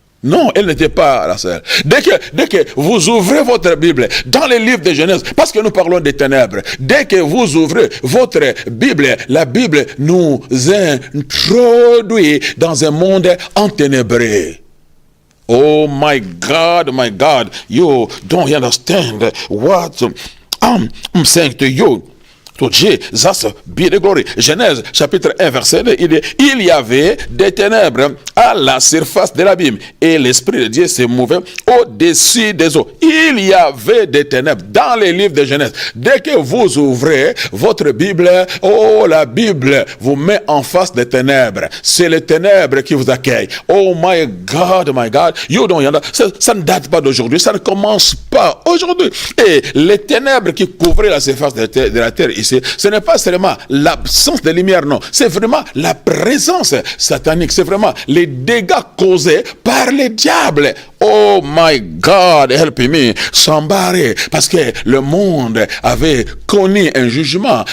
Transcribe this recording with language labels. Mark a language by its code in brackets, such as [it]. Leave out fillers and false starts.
[fr] Non, elle n'était pas la seule. Dès que vous ouvrez votre Bible dans les livres de Genèse, parce que nous parlons des ténèbres, dès que vous ouvrez votre Bible, la Bible nous introduit dans un monde enténébré. [en] Oh my God, you don't understand what I'm saying to you. To Jesus be the glory. [fr] Genèse chapitre 1 verset 2, il dit, il y avait des ténèbres à la surface de l'abîme et l'Esprit de Dieu se mouvait au-dessus des eaux. Il y avait des ténèbres dans les livres de Genèse. Dès que vous ouvrez votre Bible, oh, la Bible vous met en face des ténèbres. C'est les ténèbres qui vous accueillent. [en] Oh my God, you don't understand. [fr] Ça ne date pas d'aujourd'hui, ça ne commence pas aujourd'hui. Et les ténèbres qui couvraient la surface de la terre ici, ce n'est pas seulement l'absence de lumière, non. C'est vraiment la présence satanique. C'est vraiment les dégâts causés par les diables. [en] Oh my God, help me, somebody. [fr] Parce que le monde avait connu un jugement.